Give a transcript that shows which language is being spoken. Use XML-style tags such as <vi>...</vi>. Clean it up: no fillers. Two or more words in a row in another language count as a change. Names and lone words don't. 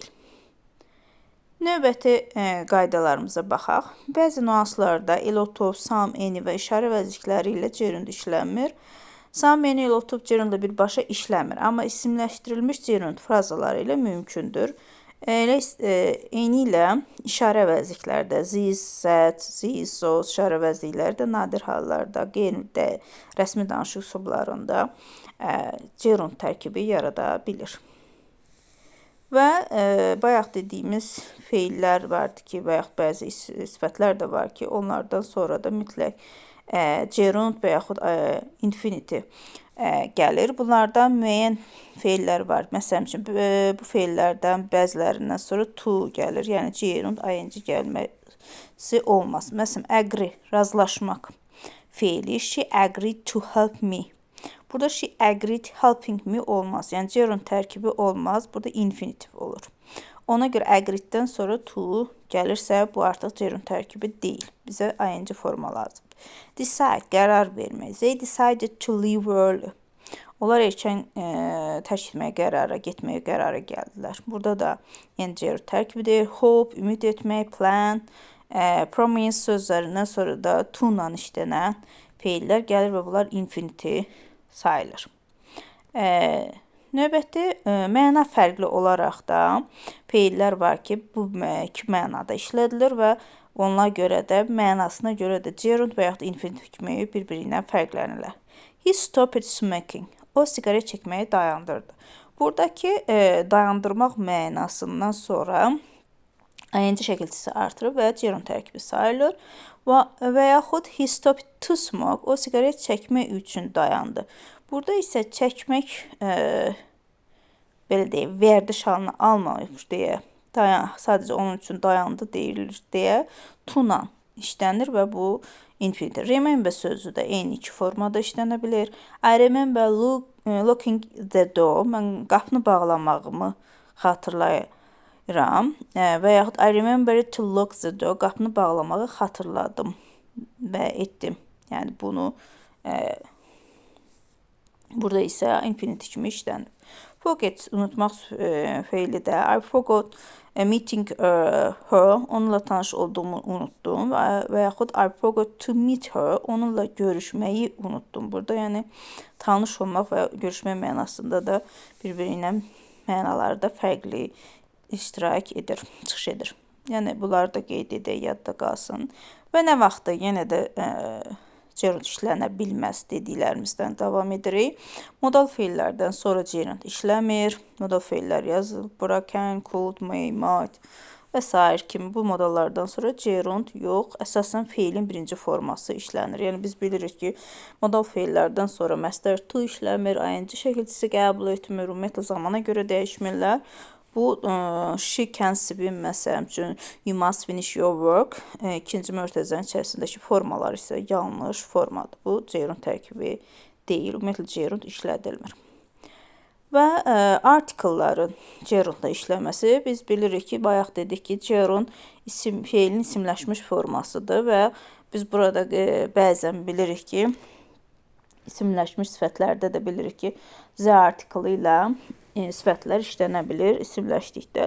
<az>Növbəti qaydalarımıza baxaq. Bəzi nüanslarda elotof,</az> <en>some, any</en> <az>və işarə vəzifələri ilə gerund işlənmir.</az> <en>Some, any,</en> <az>elotof gerundla birbaşa işləmir, amma isimləşdirilmiş gerund frazaları ilə mümkündür. Eyni ilə işarə vəzifələrdə</az> <en>this, that, this, those</en> <az>işarə vəzifələri də nadir hallarda, qeyri rəsmi danışıq üslublarında gerund tərkibi yarada bilir. Və bayaq dediyimiz feillər vardı ki, və yaxud bəzi sifətlər də var ki, onlardan sonra da mütləq gerund və yaxud infinity gəlir. Bunlardan müəyyən feillər var. Məsələn üçün, bu feillərdən bəzilərindən sonra to gəlir. Yəni gerund ing gəlməsi olmaz. Məsələn, agree, razılaşmaq feili.</az> <en>She agreed to help me.</en> <az>Burada</az> <en>she agreed helping me</en> <az>olmaz. Yəni gerund tərkibi olmaz. Burada infinitiv olur. Ona görə agreeddən sonra to gəlirsə, bu artıq gerund tərkibi deyil. Bizə ing forma lazımdır. Decide, qərar vermək.</az> <en>They decided to leave early.</en> <az>Onlar erkən tərk etməyə qərara, getməyə qərara gəldilər. Burada da yəni gerund tərkibidir. Hope, ümid etmək, plan, promise sözlərindən sonra da to-la işlənən feillər gəlir və bunlar infinity sayılır. Növbəti məna fərqli olaraq da feillər var ki, bu iki mənada işlədilir və ona görə də, mənasına görə də gerund və yaxud infinitiv kimi bir-biri ilə fərqlənirlər.</az> <en>He stopped smoking.</en> <az>O siqaret çəkməyi dayandırdı. Buradakı dayandırmaq mənasından sonra ing şəkilçisi artırır və gerund tərkibi sayılır. Və yaxud</az> <en>he stopped to smoke,</en> <az>o siqaret çəkmək üçün dayandı. Burada isə çəkmək, belə deyək, vərdiş halını almamış deyə, sadəcə onun üçün dayandı deyilir deyə to-la işlənir və bu infinitiv. Remember sözü də eyni iki formada işlənə bilir.</az> <en>I remember locking the door,</en> <az>mən qapını bağlamağımı xatırlayıram. Və yaxud</az> <en>I remember to lock the door,</en> <az>qapını bağlamağı xatırladım və etdim. Yəni bunu burada isə infinitiv kimi işlənir. Forget, unutmaq feili də.</az> <en>I forgot meeting her,</en> <az>onunla tanış olduğumu unutdum. Və yaxud</az> <en>I forgot to meet her,</en> <az>onunla görüşməyi unutdum. Burada yəni tanış olmaq və görüşmək mənasında da bir-biri ilə mənalarda fərqli iştirak edir, çıxış edir. Yəni bunları da qeyd edək, yadda qalsın. Və nə vaxtda yenə də gerund işlənə bilməz dediklərimizdən davam edirik. Modal feillərdən sonra gerund işləmir. Modal feillər yazılıb bura</az> <en>can, could, may, might</en> <az>və s. kimi bu modallardan sonra gerund yox, əsasən feilin birinci forması işlənir. Yəni biz bilirik ki, modal feillərdən sonra məstər to işləmir, ing şəkilçisi qəbul etmir, ümumiyyətlə zamana görə dəyişmirlər.</az> <en>Bu she can swim</en> <az>məsələn üçün</az> <en>you must finish your work.</en> <az>İkinci mötərizənin içərisindəki formalar isə yanlış formadır. Bu gerund tərkibi deyil. Ümumiyyətlə gerund işlədilmir. Və artikelların gerundda işləməsi biz bilirik ki, bayaq dedik ki, gerund feilin isimləşmiş formasıdır və biz burada bəzən bilirik ki, isimləşmiş sifətlərdə də bilirik ki, z artikeli ilə sifətlər işlənə bilir isimləşdikdə.</az>